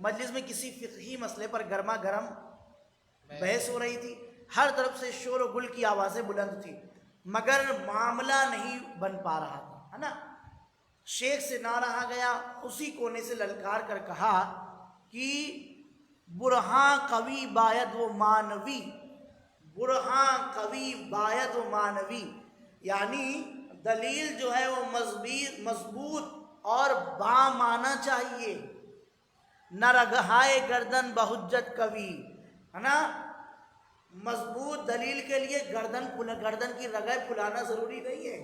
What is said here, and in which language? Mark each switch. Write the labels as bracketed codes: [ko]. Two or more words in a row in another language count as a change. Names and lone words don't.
[ur] مجلس میں کسی فقہی مسئلے پر گرما گرم بحث ہو رہی تھی، ہر طرف سے شور و گل کی آوازیں بلند تھی، مگر معاملہ نہیں بن پا رہا تھا، ہے نا۔ شیخ سے نہ رہا گیا، اسی کونے سے للکار کر کہا کہ [fa] برہاں قوی باید و مانوی، برہاں قوی باید و مانوی، [ur] یعنی دلیل جو ہے وہ مضبوط اور بامعنی چاہیے، [fa] نہ رگہائے گردن بحجت قوی، [ur] ہے نا۔ مضبوط دلیل کے لیے گردن کی رگیں پھلانا ضروری نہیں ہے۔